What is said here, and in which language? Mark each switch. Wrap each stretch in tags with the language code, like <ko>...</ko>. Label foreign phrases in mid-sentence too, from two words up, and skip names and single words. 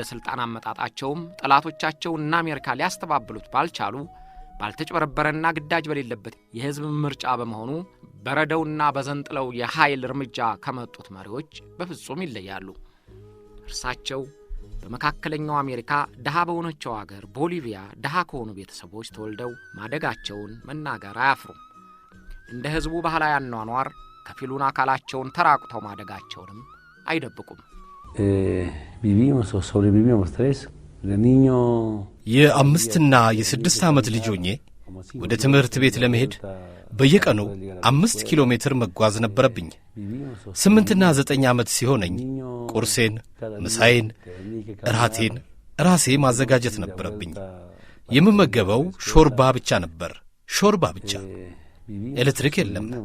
<am>ስልጣን አመጣጣቸውም ጠላቶቻቸውና አሜሪካ ሊያስተባብሉት ባልቻሉ ባልተጨበረበረና ግዳጅ በሌለበት የህዝብ ምርጫ በመሆኑ በረደውና በዘንጥለው የኃይል እርምጃ ከመጡት መሪዎች በፍጹም ይለያሉ። እርሳቸው በመካከለኛው አሜሪካ ደሃ በሆነችው አገር ቦሊቪያ ደሃ ከሆኑ ቤተሰቦች ተወልደው ማደጋቸውን መናገር አያፍሩም። እንደ ህዝቡ ባህላዊ አኗኗር ከፊሉን አካላቸውን ተራቁተው ማደጋቸውንም አይደብቁም።</am> <es>vivimos o sobrevivimos tres de niño</es> <am>የአምስትና የስድስት ዓመት ልጅ ሆኜ ወደ ትምህርት ቤት ለመሄድ በየቀኑ 5 ኪሎ ሜትር መጓዝ ነበረብኝ። 8ና 9 ዓመት ሲሆነኝ ቁርሴን፣ ምሳዬን፣ እራቴን ራሴ ማዘጋጀት ነበረብኝ። የምመገበው ሾርባ ብቻ ነበር። ሾርባ ብቻ። ኤሌክትሪክ የለም።</am>